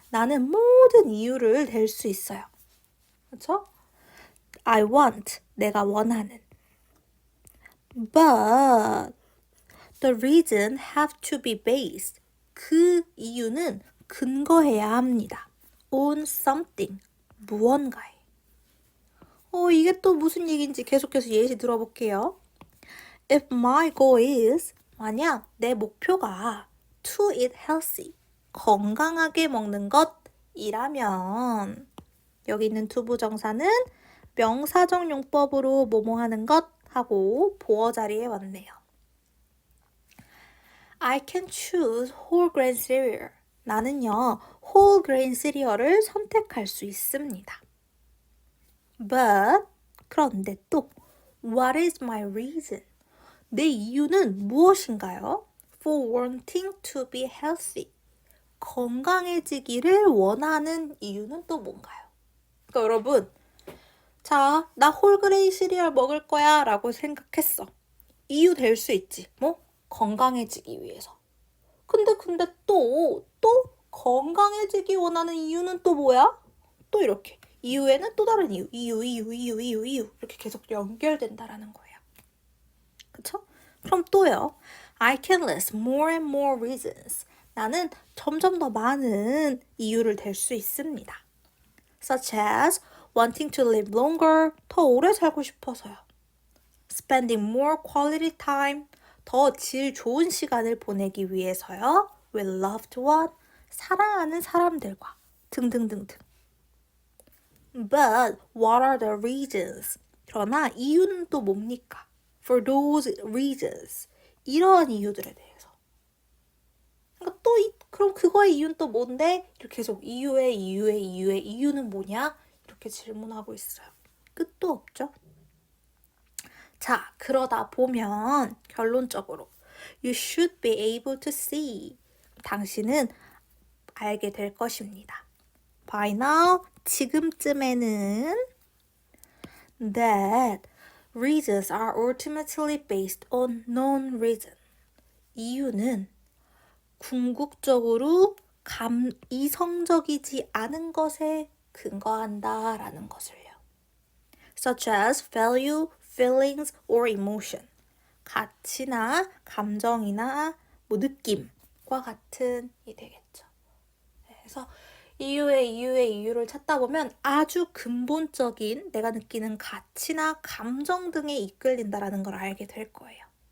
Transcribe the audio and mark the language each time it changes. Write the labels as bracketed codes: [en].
[ko] 나는 모든 이유를 댈 수 있어요. 그렇죠? [en] I want. [ko] 내가 원하는. [en] But the reason have to be based. [ko] 그 이유는 근거해야 합니다. [en] On something. [ko] 무언가에. 이게 또 무슨 얘기인지 계속해서 예시 들어볼게요. [en] If my goal is [ko] 만약 내 목표가 [en] to eat healthy, [ko] 건강하게 먹는 것이라면 여기 있는 투부정사는 명사적 용법으로 뭐뭐 하는 것 하고 보어 자리에 왔네요. [en] I can choose whole grain cereal. [ko] 나는요, whole grain cereal을 선택할 수 있습니다. [en] But [ko] 그런데 또 [en] what is my reason? [ko] 내 이유는 무엇인가요? [en] For wanting to be healthy. [ko] 건강해지기를 원하는 이유는 또 뭔가요? 그러니까 여러분, 자, 나 홀그레인 시리얼 먹을 거야 라고 생각했어. 이유 될 수 있지. 뭐? 건강해지기 위해서. 근데 또 건강해지기 원하는 이유는 또 뭐야? 또 이렇게. 이유에는 또 다른 이유. 이유. 이렇게 계속 연결된다라는 거예요. 그쵸? 그럼 또요. [en] I can list more and more reasons. [ko] 나는 점점 더 많은 이유를 댈 수 있습니다. [en] Such as wanting to live longer. [ko] 더 오래 살고 싶어서요. [en] Spending more quality time. [ko] 더 질 좋은 시간을 보내기 위해서요. [en] With loved one. [ko] 사랑하는 사람들과 등등등등. [en] But what are the reasons? [ko] 그러나 이유는 또 뭡니까? [en] For those reasons. [ko] 이러한 이유들에 대해서. 그러니까 그럼 그거의 이유는 또 뭔데? 이렇게 계속 이유는 뭐냐? 이렇게 질문하고 있어요. 끝도 없죠? 자, 그러다 보면 결론적으로 [en] You should be able to see. [ko] 당신은 알게 될 것입니다. [en] By now, [ko] 지금쯤에는 [en] that reasons are ultimately based on known reason. [ko] 이유는 궁극적으로 이성적이지 않은 것에 근거한다라는 것을요. [en] Such as value, feelings, or emotion. [ko] 가치나 감정이나 느낌과 같은 이 되겠죠. 그래서 이유를 찾다 보면 아주 근본적인 내가 느끼는 가치나 감정 등에 이끌린다라는 걸 알게 될 거예요.